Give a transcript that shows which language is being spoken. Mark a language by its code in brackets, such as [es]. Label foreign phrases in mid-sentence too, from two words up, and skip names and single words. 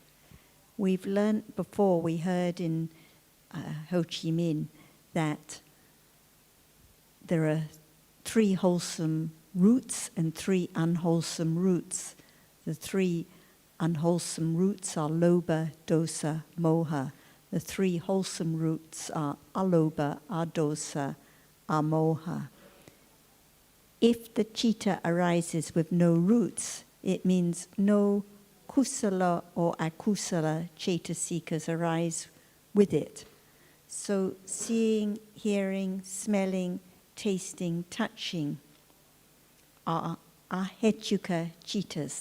[en] We've learned before, we heard in Ho Chi Minh that there are 3 wholesome roots and 3 unwholesome roots. The 3 unwholesome roots are [pi] lobha, dosa, moha. [en] The three wholesome roots are [pi] alobha, adosa, amoha. [en] If the citta arises with no roots, it means no kusala or akusala cetasikas arise with it. So seeing, hearing, smelling, tasting, touching are [pi] ahetuka cittas.